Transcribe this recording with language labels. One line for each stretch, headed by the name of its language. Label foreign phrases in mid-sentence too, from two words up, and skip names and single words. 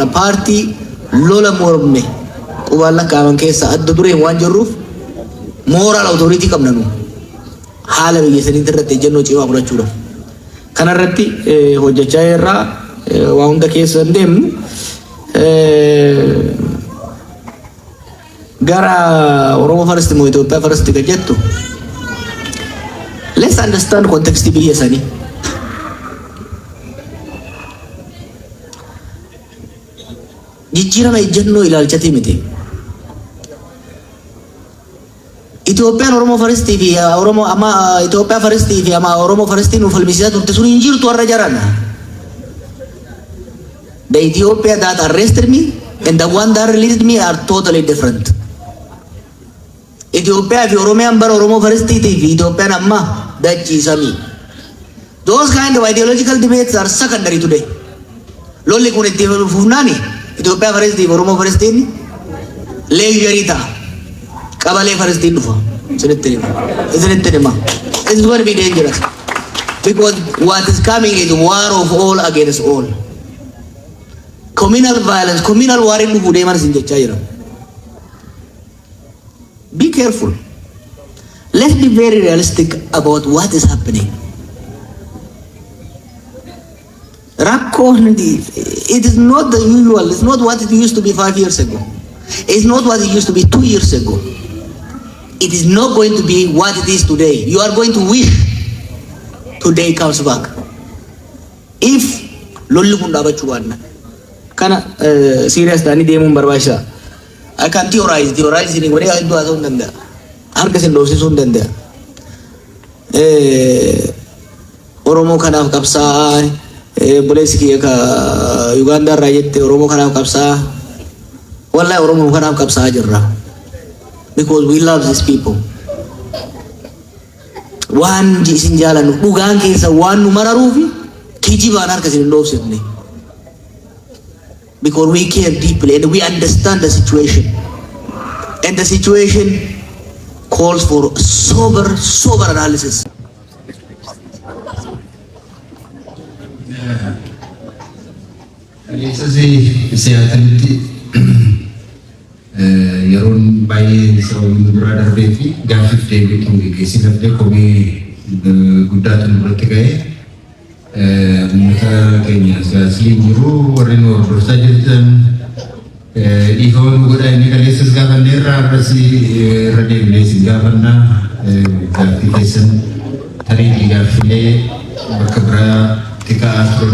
Oromo: Paartii lola morme qubaan lakkaaman keessa adda dureen waan jirruuf
English: moral authority
Oromo: qabna nu. Haala biyya saniitti irratti ejjennoo cimaa fudhachuudhaaf. Kanarratti hojjechaa jirra. Waa hunda keessa hin deemnu. Gara Oromoo First moo Itoophiyaa First ka jettu.
English: Let's understand context
Oromo: biyya sanii. Jijjiirama ejjennoo ilaalchatii miti. Itoophiyaan Oromoo Faristii fi Oromoo amma Itoophiyaa Faristii fi amma Oromoo Faristii nu falmisiisaa turte sun hin jirtu warra jaran.
English: The Ethiopia that arrested me and the one that released me are totally different.
Oromo: Ethiopia fi Oromiyaan bara Oromoo faristiitii fi Itoophiyaan amma dachii samii.
English: Those kind of ideological debates are secondary today.
Oromo: Lolli kun itti fufnaani Itoophiyaa faristii fi Oromoo faristiin leeyarii ta'a. Qabalee faristiin dhufa. Isinitti hima.
English: It's going to be dangerous. Because what is coming is war of all against all. Communal violence, communal war
Oromo: in dhufu deeman isin jechaa jira.
English: Be careful. Let's be very realistic about what is happening. It is not the usual. It's not what it used to be 5 years ago. It's not what it used to be 2 years ago. It is not going to be what it is today. You are going to wish today comes back.
Oromo: If lolli kun dhaabachuu waanna kana serious ta'anii deemuun barbaachisa.
English: I can theorize
Oromo: ni godhee hedduu haasa'uu hin danda'a. Harka isin dhoofsisuu hin danda'a. Oromoo kanaaf qabsaa'aa buleessi kiyya ka Uganda irraa jette Oromoo kanaaf qabsaa'aa. Wallahi Oromoo kanaaf qabsaa'aa jirra.
English: Because we love these people.
Oromo: Waan isin jaalannu dhugaan keessa waan nu mararuufi kijibaan harka isin dhoofsifne.
English: Because we care deeply and we understand the situation. And the situation calls for sober analysis.
Oromo: Yeroon baay'ee sababni duraa darbee fi gaaffiif deebii ture keessi darbee komii guddaatu nurratti ga'ee uummata keenya siyaasni jiru warri nu hordofaa jirtan dhiifama nu godhaa inni kaleessas gaafannee irra deebinee isin gaafannaa gaaffii keessan tarii gaaffilee bakka biraatti ka'aa turan.